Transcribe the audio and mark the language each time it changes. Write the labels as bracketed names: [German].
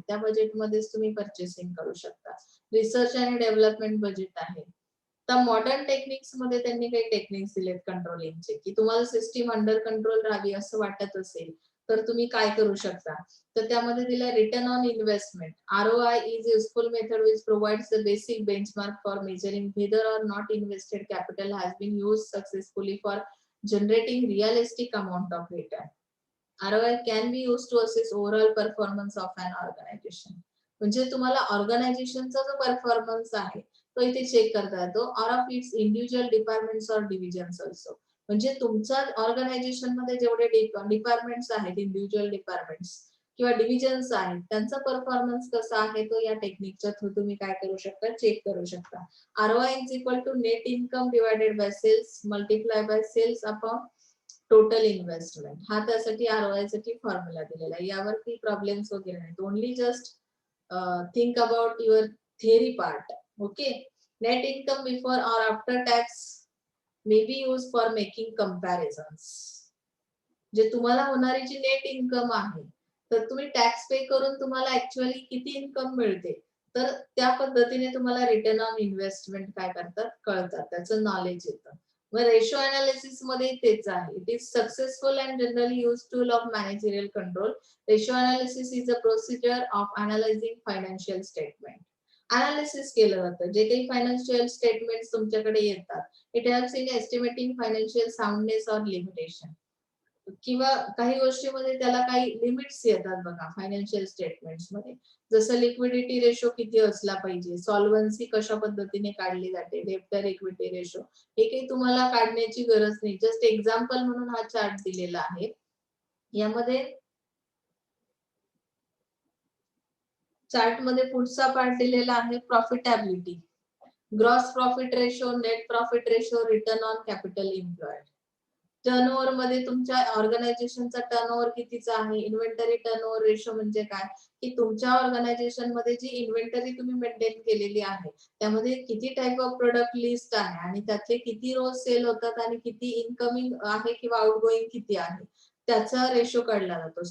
[Marathi] त्या बजेटमध्येच तुम्ही परचेसिंग करू शकता. रिसर्च आणि डेव्हलपमेंट बजेट आहे. तर मॉडर्न टेक्निक्स मध्ये त्यांनी काही टेक्निक्स दिलेत कंट्रोलिंगचे, की तुम्हाला सिस्टीम अंडर कंट्रोल राहावी असं वाटत असेल तर तुम्ही काय करू शकता. तर त्यामध्ये दिलं return on investment. [English] ROI is useful method which provides the basic benchmark for measuring whether or not invested capital has been used successfully for generating realistic amount of return. ROI can be used to assess overall performance of an organization. [Marathi] म्हणजे तुम्हाला ऑर्गनायझेशनचा जो performance आहे तो इथे check करता येतो, [English] Or of its individual departments or divisions also. [Marathi] म्हणजे तुमच्या ऑर्गनायझेशन मध्ये जेवढे डिपार्टमेंट्स आहेत, इंडिव्हिज्युअल डिपार्टमेंट्स किंवा डिव्हिजन्स आहेत, त्यांचा परफॉर्मन्स कसा आहे तो या टेक्निकच्या थ्रू तुम्ही काय करू शकता, चेक करू शकता. [English] ROI is equal to net income divided by sales multiply by sales upon total investment. [Marathi] हा त्यासाठी ROI साठी फॉर्म्युला दिलेला आहे. यावर काही प्रॉब्लेम्स वगैरे नाहीत. [English] Only just think about your theory part. Okay, net income before or after tax may be used for making comparisons. [Marathi] जे तुम्हाला होणारी जी नेट इन्कम आहे तर तुम्ही टॅक्स पे करून तुम्हाला ऍक्च्युअली किती इन्कम मिळते तर त्या पद्धतीने तुम्हाला रिटर्न ऑन इन्व्हेस्टमेंट काय करतात कळतात, त्याचं नॉलेज येतं. मग रेशो अनालिसिस मध्ये तेच आहे. [English] It is successful and generally use tool of managerial control. Ratio analysis is a procedure of analysing financial statement. [Marathi] Analysis केलं जातं जे काही फायनान्शियल स्टेटमेंट्स तुमच्याकडे येतात. [English] It helps in estimating financial soundness और limitation. [Marathi] किंवा काही गोष्टीमध्ये त्याला काही लिमिट्स येतात बघा फायनान्शियल स्टेटमेंट्स मध्ये, जसं लिक्विडिटी रेशो किती असला पाहिजे, सॉल्व्हन्सी कशा पद्धतीने काढली जाते, डेब्टर इक्विटी रेशो, हे काही तुम्हाला काढण्याची गरज नाही. जस्ट एक्झाम्पल म्हणून हा चार्ट दिलेला आहे. यामध्ये चार्ट मध्ये पुढचा पार्ट दिलेला आहे profitability. [English] Gross profit ratio, net profit ratio, return on capital employed. [Marathi] Turnover मध्ये तुमच्या ऑर्गनायझेशनचा टर्नओव्हर कितीचा आहे. इन्व्हेंटरी टर्नओव्हर रेशो म्हणजे काय, की तुमच्या ऑर्गनायझेशन मध्ये जी इन्व्हेंटरी तुम्ही मेंटेन केलेली आहे त्यामध्ये किती टाइप ऑफ प्रोडक्ट लिस्ट आहे आणि त्यातले किती रोज सेल होतात आणि किती इनकमिंग आहे किंवा आउटगोइंग किती आहे त्याचा रेशो काढला जातो.